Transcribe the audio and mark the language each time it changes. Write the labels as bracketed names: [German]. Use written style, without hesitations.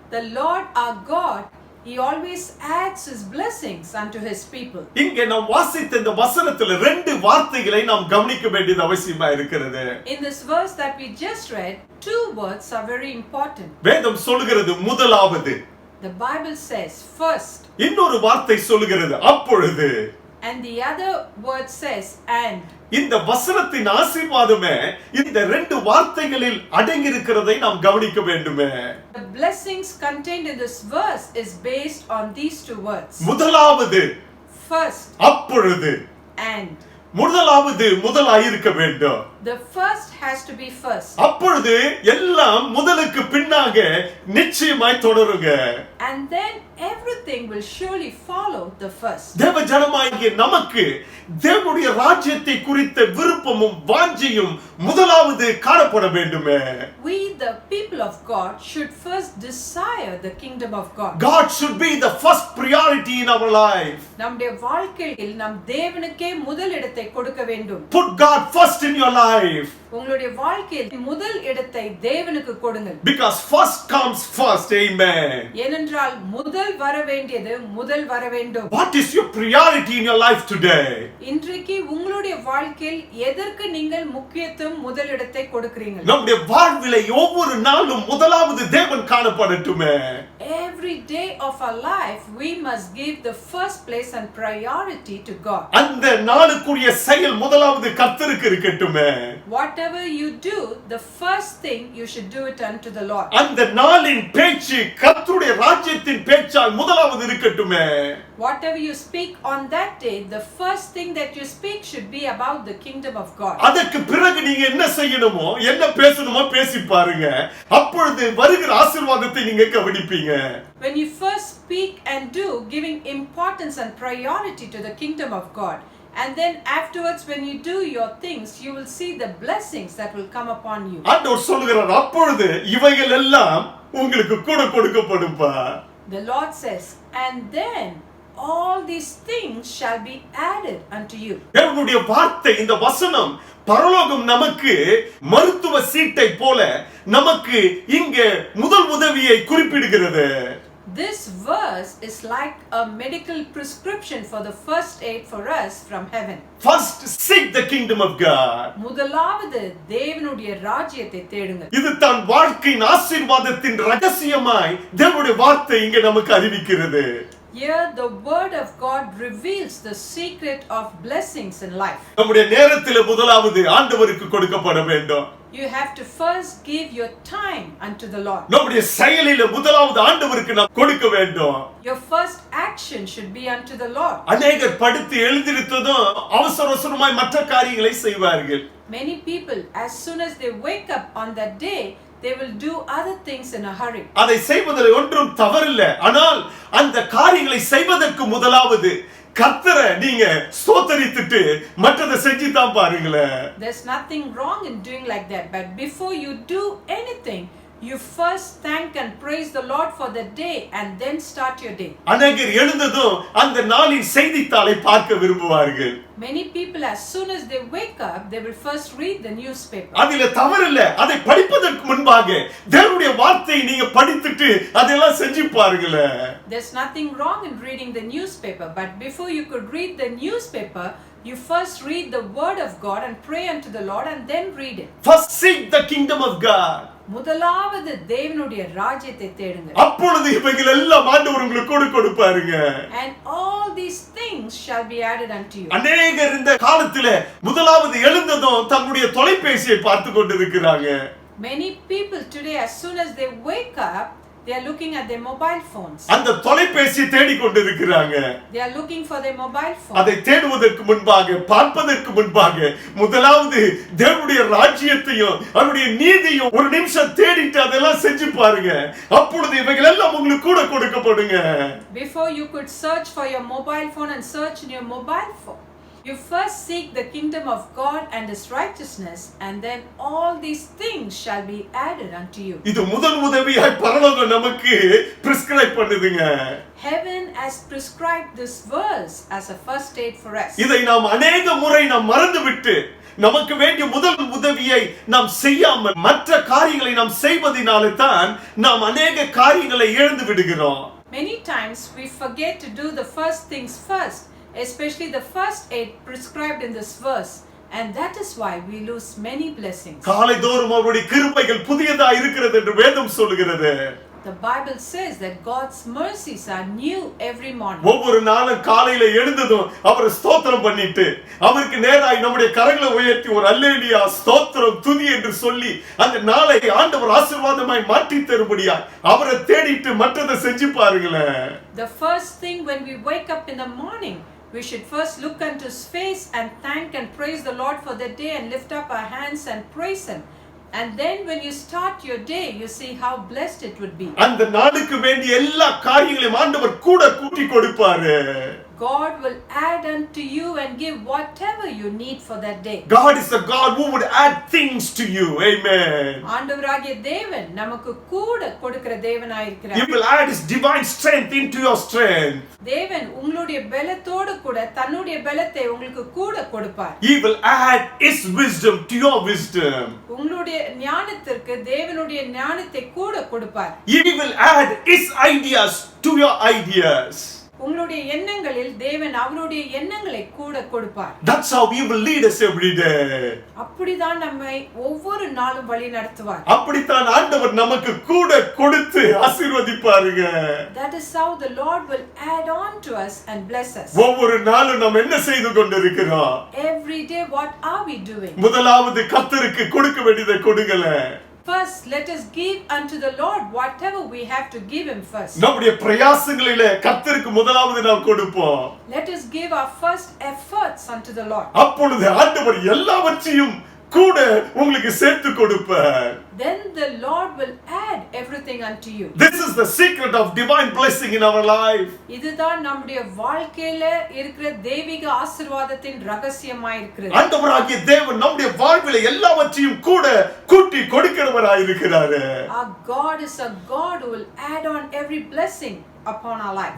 [English] The Lord our God, he always adds his blessings unto his people. [Tamil] இங்கே நாம் வாசித்த இந்த வசனத்துல ரெண்டு வார்த்தைகளை நாம் கவனிக்க வேண்டியது அவசியமா இருக்கிறது. [English] In this verse that we just read, two words are very important. [Tamil] வேதம் சொல்கிறது முதலாவது. [English] The Bible says first. [Tamil] இன்னொரு வார்த்தை சொல்கிறது அப்பொழுது. [English] And the other word says and. [Tamil] இந்த வசனத்தின் ஆசீர்வாதமே இந்த ரெண்டு வார்த்தைகளில் அடங்கி இருக்கிறதை நாம் கவனிக்க வேண்டுமே. [English] The blessings contained in this verse is based on these two words. [Tamil] முதலாவது, [English] first, [Tamil] அப்பொழுது. [English] and. [Tamil] முதலாவது முதலாயிருக்க வேண்டும். [English] The first has to be first. [Tamil] அப்பொழுது எல்லாம் முதலுக்கு பின்னாக நிச்சயமாய் தொடருங்க. [English] And then everything will surely follow the first. [Tamil] தேவ ஜனமாகிய நமக்கு தேவனுடைய ராஜ்யத்தை குறித்த விருப்பமும் வாஞ்சையும் முதலாவது காணப்பட வேண்டுமே. [English] We, the people people of God should first desire the kingdom of God. God should be the first priority in our life. [Tamil] நம்முடைய வாழ்க்கையில் நாம் தேவனுக்கே முதல் இடத்தை கொடுக்க வேண்டும். [English] Put God first in your life. [Tamil] உங்களுடைய வாழ்க்கையில் முதல் இடத்தை தேவனுக்கு கொடுங்கள். [English] Because first comes first. Amen. [Tamil] ஏனென்றால் முதல் வர வேண்டியது முதல் வர வேண்டும். [English] What is your priority in your life today? [Tamil] இன்றைக்கு உங்களுடைய வாழ்க்கையில் எதற்கு நீங்கள் முக்கியத்துவம் முதல் இடத்தை கொடுக்கிறீர்கள்? நம்முடைய வாழ்விலே ஒவ்வொரு நாளும் முதலாவது தேவன் காணப்படட்டுமே. [English] Every day of our life we must give the first place and priority to God. [Tamil] அந்த நாளுக்குரிய செயல் முதலாவது கர்த்தருக்கு இருக்கட்டுமே. [English] Whatever you do, the first thing you should do it unto the Lord. [Tamil] அந்த நாளின் பேச்சு கர்த்தருடைய ராஜ்யத்தின் பேச்சால் முதலாவது இருக்கட்டுமே. [English] Whatever you speak on that day, the first thing that you speak should be about the kingdom of God. [Tamil] அதற்கு பிறகு நீங்க என்ன செய்யணுமோ என்ன பேசணுமோ பேசி பாருங்க. அப்பொழுது வருகிற ஆசீர்வாதத்தை நீங்க கவனிப்பீங்க. [English] When you first speak and do, giving importance and priority to the kingdom of God, and then afterwards when you do your things, you will see the blessings that will come upon you. [Tamil] ஆண்டவர் சொல்கிறார், அப்பொழுது இவைகள் எல்லாம் உங்களுக்கு கூட கொடுக்கப்படும்பா. [English] The Lord says, and then all these things shall be added unto you. [Tamil] தேவனுடைய வார்த்தை, இந்த வசனம் பரலோகம் நமக்கு மருத்துவ சீட்டை போல நமக்கு இங்கே முதல் உதவியை குறிப்பிடுகிறது. [English] This verse is like a medical prescription for the first aid for us from heaven. First seek the kingdom of God. [Tamil] முதலாவது தேவனுடைய ராஜ்யத்தை தேடுங்கள். இது தான் வாழ்க்கையின் ஆசீர்வாதத்தின் ரகசியமாய் தேவனுடைய வார்த்தை இங்கே நமக்கு அறிவிக்கிறது. [English] Here the word of God reveals the secret of blessings in life. [Tamil] நம்முடைய நேரத்திலே முதலாவது ஆண்டவருக்கு கொடுக்கப்பட வேண்டும். [English] You have to first give your time unto the Lord. [Tamil] நம்முடைய செயலிலே முதலாவது ஆண்டவருக்கு நாம் கொடுக்க வேண்டும். [English] Your first action should be unto the Lord. [Tamil] அநேகர் படித்து எழுந்திருத்ததும் அவசர அவசரமாய் மற்ற காரியங்களை செய்வார்கள். [English] Many people, as soon as they wake up on that day, they will do other things in a hurry. [Tamil] அதை செய்வதில் ஒன்றும் தவறில்லை. ஆனால் அந்த காரியங்களை செய்வதற்கு முதலாவது கர்த்தரை நீங்க ஸ்தோத்திரித்துட்டு மற்றதை செஞ்சு தான் பாருங்களேன். [English] There's nothing wrong in doing like that, but before you do anything, you first thank and praise the Lord for the day and then start your day. [Tamil] அநேகர் எழுந்ததும் அந்த நாளின் செய்தித்தாளை பார்க்க விரும்புவார்கள். [English] Many people, as soon as they wake up, they will first read the newspaper. [Tamil] அதிலே தவறில்லை. அதை படிப்பதற்கு முன்பாக தேவனுடைய வார்த்தையை நீங்க படித்துட்டு அதெல்லாம் செஞ்சு பாருங்களேன். [English] There's nothing wrong in reading the newspaper, but before you could read the newspaper, you first read the word of God and pray unto the Lord and then read it. First seek the kingdom of God. [Tamil] முதலாவது தேவனுடைய ராஜ்யத்தை தேடுங்கள். அப்பொழுது இவைகள் எல்லாம் ஆண்டவர் உங்களுக்கு கொடுப்பாருங்க. [English] And all these things shall be added unto you. [Tamil] அநேகர் இந்த காலத்திலே முதலாவது எழுந்ததும் தங்களுடைய தொலைபேசியை பார்த்து கொண்டிருக்கிறாங்க. [English] Many people today, as soon as they wake up, they are looking at their mobile phones. [Tamil] அந்த தொலைபேசியை தேடிக் கொண்டிருக்கிறாங்க. [English] They are looking for their mobile phone. [Tamil] அதை தேடுவதற்கு முன்பாக, பார்ப்பதற்கு முன்பாக முதலாவது தேவனுடைய ராஜ்யத்தையும் அவருடைய நீதியும் ஒரு நிமிஷம் தேடிட்டு அதெல்லாம் செஞ்சு பாருங்க. அப்பொழுது இவைகள் எல்லாம் உங்களுக்கு கூட கொடுக்கப்படுங்க. [English] Before you could search for your mobile phone and search in your mobile phone, you first seek the kingdom of God and his righteousness, and then all these things shall be added unto you. [Tamil] இது முதல் உதவியாய் பரலோகம் நமக்கு prescribe பண்ணுதுங்க. [English] Heaven has prescribed this verse as a first aid for us. [Tamil] இதை நாம் அநேக முறை நாம் மறந்துவிட்டு நமக்கு வேண்டிய முதல் உதவியை நாம் செய்யாமல் மற்ற காரியங்களை நாம் செய்வதனாலே தான் நாம் அநேக காரியங்களை இழந்து விடுகிறோம். [English] Many times we forget to do the first things first, especially the first aid prescribed in this verse, and that is why we lose many blessings. [Tamil] காலைதோறும் அவருடைய கிருபைகள் புதியதா இருக்கிறது என்று வேதம் சொல்கிறது. [English] The Bible says that God's mercies are new every morning. [Tamil] ஒவ்வொரு நாளும் காலையில எழுந்ததும் அவரை ஸ்தோத்திரம் பண்ணிட்டு அவருக்கு நேராய் நம்முடைய கரங்களை உயர்த்தி ஒரு அல்லேலூயா ஸ்தோத்திரம் துதி என்று சொல்லி அந்த நாளை ஆண்டவர் ஆசீர்வாதமாய் மாற்றி தரும்படியா அவரை தேடிட்டு மற்றதை செஞ்சு பாருங்களேன். [English] The first thing when we wake up in the morning, we should first look unto his face and thank and praise the Lord for the day and lift up our hands and praise him. And then when you start your day, you see how blessed it would be. [Tamil] அந்த நாளுக்கு வேண்டிய எல்லா காரியங்களையும் ஆண்டவர் கூட கூட்டி கொடுப்பாரு. [English] God will add unto you and give whatever you need for that day. God is a God who would add things to you. Amen. [Tamil] ஆண்டவராகிய தேவன் நமக்கு கூட கொடுக்கிற தேவனாய் [English] He [Tamil] இருக்கிறார். [English] will add his divine strength into your strength. [Tamil] தேவன் உங்களுடைய பலத்தோடு கூட தன்னுடைய பலத்தை உங்களுக்கு கூட கொடுப்பார். [English] He will add his wisdom to your wisdom. [Tamil] உங்களுடைய ஞானத்திற்கு தேவனுடைய ஞானத்தை கூட கொடுப்பார். [English] He will add his ideas to your ideas. [Tamil] உங்களுடைய எண்ணங்களில் தேவன் அவருடைய எண்ணங்களை கூட கொடுப்பார். [English] That's how he will lead us every day. [Tamil] அப்படிதான் நம்மை ஒவ்வொரு நாளும் வழி நடத்துவார். அப்படித்தான் ஆண்டவர் நமக்கு கூட கொடுத்து ஆசீர்வதிப்பாருங்க. [English] That is how the Lord will add on to us and bless us. [Tamil] ஒவ்வொரு நாளும் நாம் என்ன செய்து கொண்டிருக்கிறோம்? [English] Every day what are we doing? [Tamil] முதலாவது கர்த்தருக்கு கொடுக்க வேண்டியதை கொடுங்கல. [English] First, let us give unto the Lord whatever we have to give him first. [Tamil] நம்முடைய பிரயாசங்களிலே கர்த்தருக்கு முதலாவது நாம் கொடுப்போம். [English] Let us give our first efforts unto the Lord. [Tamil] அப்பொழுது ஆண்டவர் எல்லாவற்றையும் கூட உங்களுக்கு சேர்த்து கொடுப்பார். [English] Then the Lord will add everything unto you. This is the secret of divine blessing in our life. [Tamil] இதுதான் நம்முடைய வாழ்க்கையில இருக்கிற தெய்வீக ஆசீர்வாதத்தின் ரகசியமாய் இருக்கிறது. ஆண்டவராகிய தேவன் நம்முடைய வாழ்விலே எல்லாவற்றையும் கூட கூட்டி கொடுக்கிறவராய் இருக்கிறார். [English] Our God is a God who will add on every blessing upon our lives.